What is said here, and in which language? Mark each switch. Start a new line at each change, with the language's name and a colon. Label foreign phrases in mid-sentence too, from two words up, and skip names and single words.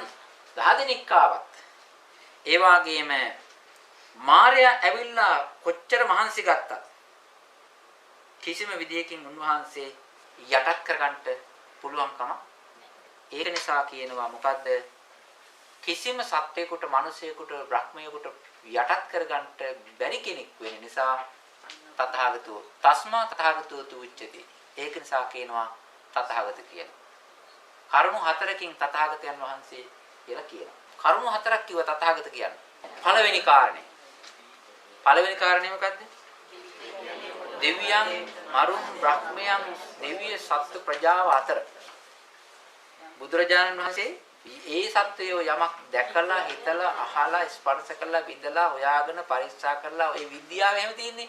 Sinhala: 10 දෙනෙක් ආවත් ඒ වගේම මාරයා ඇවිල්ලා කොච්චර මහන්සි ගත්තත් කිසිම විදියකින් උන්වහන්සේ යටත් කරගන්න පුළුවන්කම ඒක නිසා කියනවා මොකද්ද කිසිම සත්වයකට මිනිසෙකුට බ්‍රහ්මයෙකුට යටත් කරගන්න බැරි කෙනෙක් වෙන නිසා
Pali: තථාගතෝ තස්මා තථාගතෝ තුච්චති.
Sinhala: ඒක නිසා කියනවා තථාගත කියලා. කරුණු හතරකින් තථාගතයන් වහන්සේ කියලා කියනවා. කරුණු හතරක් කිව්ව තථාගත කියන්නේ. පළවෙනි කාරණේ මොකද්ද? දෙවියන්, මරුන්, බ්‍රහ්මයන්, දිව්‍ය සත්ත්ව ප්‍රජාව අතර බුදුරජාණන් වහන්සේ ඒ සත්වයෝ යමක් දැකලා, හිතලා, අහලා, ස්පර්ශ කළා, විඳලා, හොයාගෙන පරීක්ෂා කරලා ඔය විද්‍යාව එහෙම තියෙන්නේ.